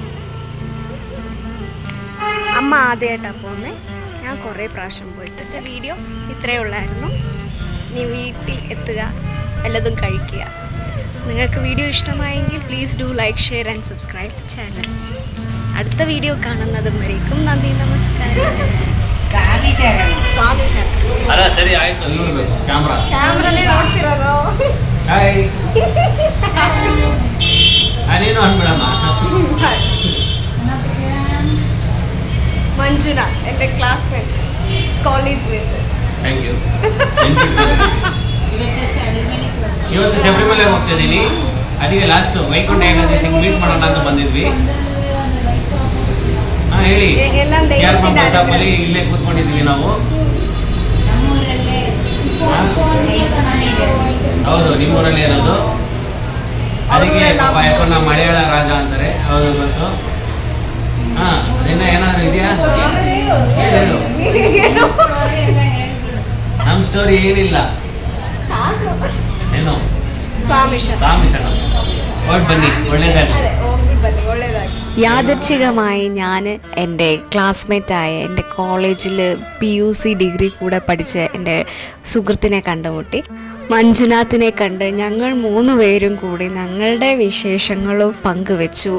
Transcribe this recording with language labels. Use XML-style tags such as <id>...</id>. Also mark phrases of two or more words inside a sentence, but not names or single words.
<ml>അമ്മ ആദ്യമായിട്ടാണ് പോകുന്നത്. ഞാൻ കുറേ പ്രാവശ്യം പോയിട്ട്. വീഡിയോ ഇത്രയേ ഉള്ളായിരുന്നു. ഇനി വീട്ടിൽ എത്തുക, വല്ലതും കഴിക്കുക. നിങ്ങൾക്ക് വീഡിയോ ഇഷ്ടമായെങ്കിൽ</ml> <en>please do like, share and subscribe channel.</en> <ml>അടുത്ത വീഡിയോ കാണുന്നതും വരേക്കും നന്ദി, നമസ്കാരം.</ml> <kn>ಕ್ಯಾಮ್ರನೇ ನೋಡ್ತಿರೋದು.</kn> <ml>ಮಂಜುನಾ എൻ്റെ ക്ലാസ്മേറ്റ്,</ml> <en>College mate. Thank you.</en> <kn>ಇವತ್ತು ಶಬರಿಮಲೆ ಹೋಗ್ತಿದ್ದೀನಿ. ಅದಕ್ಕೆ ಲಾಸ್ಟ್ ವೈಕುಂಠ ಏಕಾದಶಿಗೆ ಮೀಟ್ ಮಾಡೋಣ ಅಂತ ಬಂದಿದ್ವಿ. ಹೇಳಿ, ಅಲ್ಲಿ ಇಲ್ಲೇ ಕೂತ್ಕೊಂಡಿದ್ವಿ ನಾವು. ಹೌದು, ನಿಮ್ಮೂರಲ್ಲೇ ಇರೋದು. ಅದಕ್ಕೆ ಪಾಪ ಯಾಕಂದ್ರೆ ಮಲಯಾಳ ರಾಜ ಅಂತಾರೆ. ಹೌದು, ಗೊತ್ತು. ನಿನ್ನ ಏನಾದ್ರು ಇದೆಯಾ? ಹೇಳು. ನಮ್ಮ ಸ್ಟೋರಿ ಏನಿಲ್ಲ. ಏನು? ಸ್ವಾಮಿ ಶರಣ. ಓಟ್ ಬನ್ನಿ, ಒಳ್ಳೇದಾಗಿ.</kn> <ml>യാദൃച്ഛികമായി ഞാൻ എൻ്റെ ക്ലാസ്മേറ്റായ എൻ്റെ കോളേജിൽ PUC ഡിഗ്രി കൂടെ പഠിച്ച എൻ്റെ സുഹൃത്തിനെ കണ്ടുമുട്ടി. മഞ്ജുനാഥിനെ കണ്ട് ഞങ്ങൾ 3 പേരും കൂടി ഞങ്ങളുടെ വിശേഷങ്ങളും പങ്കുവെച്ചു.</ml>